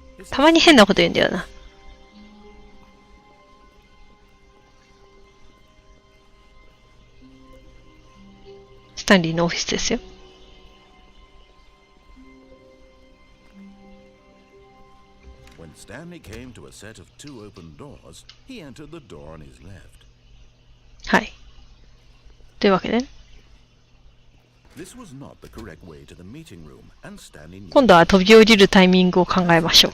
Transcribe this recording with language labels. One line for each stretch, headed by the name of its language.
Japanese: たまに変なこと言うんだよな。スタンリーのオフィスですよ。
English: When Stanley came to a set of 2 open doors, he entered the door on his left.
Japanese: はい。というわけで、今度は飛び降りるタイミングを考えましょう。